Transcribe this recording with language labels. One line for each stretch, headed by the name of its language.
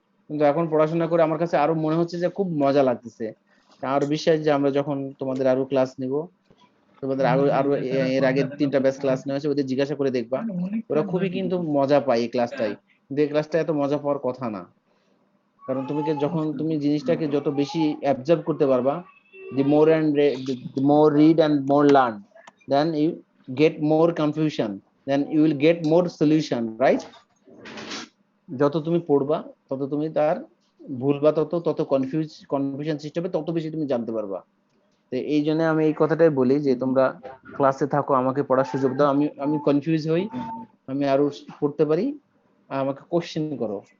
Bangla: কিন্তু এখন পড়াশোনা করে আমার কাছে আরো মনে হচ্ছে যে খুব মজা লাগতেছে। আর বিশ্বাস যে আমরা যখন তোমাদের আরো ক্লাস নিব, তোমাদের আরো আরো এর আগে 3টা ব্যাচ ক্লাস নেওয়া হয়েছে, ওদের জিজ্ঞাসা করে দেখবা, ওরা খুবই কিন্তু মজা পায় এই ক্লাসটাই। কিন্তু এই ক্লাসটা এত মজা পাওয়ার কথা না। কারণ যখন তুমি জিনিসটাকে যত বেশি অ্যাবজর্ব করতে পারবা,
English: the more read and more learn, then you get more confusion, then you will get more solution, right?
Bangla: যত তুমি পড়বা তত তুমি তার ভুলবা, তত কনফিউশন সৃষ্টি হবে, তত বেশি তুমি জানতে পারবা। তো এই জন্য আমি এই কথাটাই বলি যে তোমরা ক্লাসে থাকো, আমাকে পড়ার সুযোগ দাও, আমি কনফিউজ হই, আমি আরো পড়তে পারি, আমাকে কোশ্চেন করো।